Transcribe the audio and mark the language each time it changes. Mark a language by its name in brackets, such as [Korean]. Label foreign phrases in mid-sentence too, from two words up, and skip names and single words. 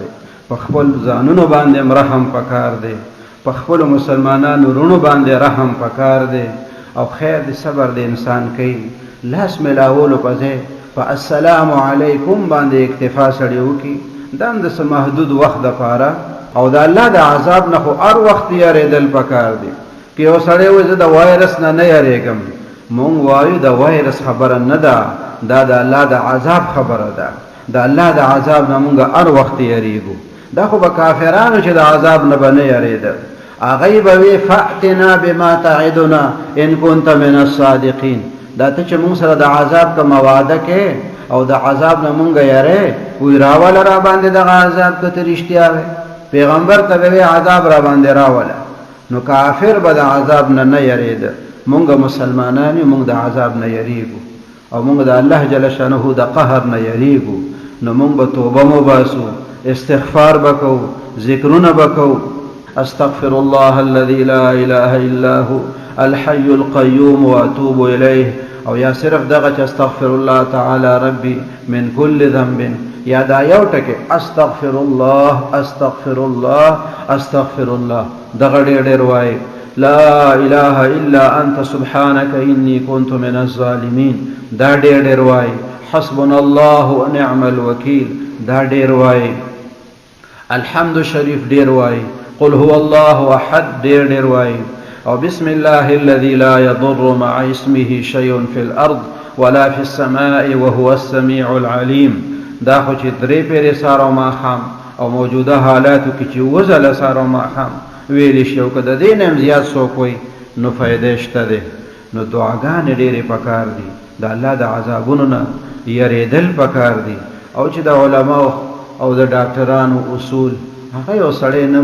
[Pashto] په خپل ځانونو باندې رحم پکار دی په خپلو مسلمانانو رونو باندې رحم پکار دی او خیر د صبر د انسان کوي لاس میلاولو په ځای په [Arabic] السلام علیکم [Pashto] باندې اکتفا سړی وکړي دا هم د څه محدود وخت دپاره او د الله د عذاب نه خو هر وخت یریدل پکار دی که یو سړی وایي زه د وایرس نه نه یریږم مونږ وایو د وایرس خبره نه ده دا د الله د عذاب خبره ده د الله د عذاب نه مونږ هر وخت یریږو دا خو به کافرانو چې د عذاب نه به نه یریدل هغوی به وی [Arabic] فأتنا بما تعدنا ان کنت من الصادقین [Pashto] دا ته چې مونږ سره د عذاب کومه وعده کې او د عذاب نه مونږ یری وی راوله را باندې دغه عذاب که ته رښتیا وی پیغمبر ته به عذاب را باندې راوله نو کافر به د عذاب نه نه یریده مونږ مسلمانان مونږ د عذاب نه یریږو او مونږ د الله جل شانه د قهر نه یریږو نو مونږ به توبه مباسو استغفار بکو ذکرونه بکو [Arabic] استغفر الله الذي لا اله الا هو الحي القيوم واتوب الیه [Pashto] او یا صرف دغه چې [Arabic] استغفر الله تعالی ربي من كل ذنب [Pashto] یا دا یو ټکی [Arabic] استغفر الله استغفر الله استغفر الله [Pashto] دغه ډېر وایي [Arabic] لا اله الا انت سبحانك اني كنت من الظالمين [Pashto] دا ډېر وایي [Arabic] حسبنا الله ونعم الوکیل [Pashto] دا ډېر وایي الحمد شریف ډېر وایي [Arabic] قل هو الله احد [Pashto] ډېر وایي او [Arabic] بسم الله الذي لا يضر مع اسمه شيء في الارض ولا في السماء وهو السميع العليم [Pashto] دا خو چې درې پیرې سارو ماښام او موجوده حالاتو کې چې وزله سارو ماښام ویلی شي او که د دې نه هم زیات څوک وایي نو فایده شته دی نو دعاګانې ډېرې پکار دي د الله د عذابونو نه یریدل پکار دي او چې د علماو او د ډاکټرانو اصول هغه یو سړی نه